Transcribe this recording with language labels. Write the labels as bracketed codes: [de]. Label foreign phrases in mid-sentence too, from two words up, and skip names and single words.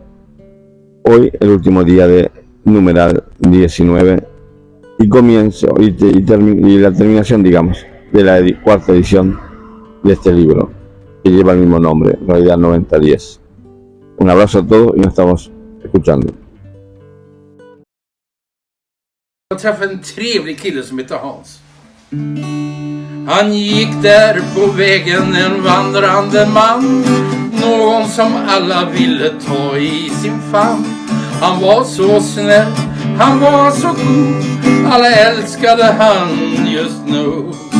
[es] Hoy el último día de numeral 19 y comienzo y la terminación, digamos, de la 4ª edición de este libro que lleva el mismo nombre, realidad 9010. Un abrazo a todos y nos estamos escuchando. [sv] Jag träffade en trevlig kille som heter Hans. Han gick där på vägen, en vandrande man, någon som alla ville ta i sin famn. Han var så snäll, han var så god, alla älskade han just nu.